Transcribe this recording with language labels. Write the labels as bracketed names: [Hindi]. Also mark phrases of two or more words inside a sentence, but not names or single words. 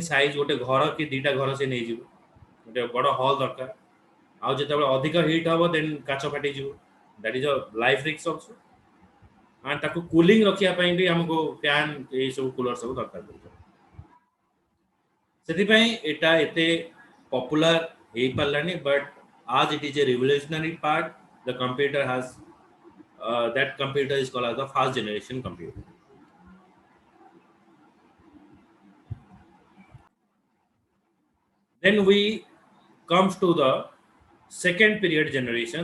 [Odia] ସାଇଜ୍ ଗୋଟେ ଘର କି ଦୁଇଟା ଘର ସେ ନେଇଯିବ ଗୋଟେ ବଡ଼ ହଲ୍ ଦରକାର ଆଉ ଯେତେବେଳେ ଅଧିକ ହିଟ୍ ହେବ ଦେନ୍ କାଚ ଫାଟିଯିବ [English] that is a life risk also and [Odia] ତାକୁ କୁଲିଂ ରଖିବା ପାଇଁ ବି ଆମକୁ ଫ୍ୟାନ୍ ଏଇସବୁ କୁଲର ସବୁ ଦରକାର ପଡ଼ୁଛି ସେଥିପାଇଁ ଏଇଟା ଏତେ ପପୁଲାର ହେଇପାରିଲାନି ବଟ୍ आज [English] it is a revolutionary part the computer has that computer is called as the fast generation computer. Then we comes to the second period generation.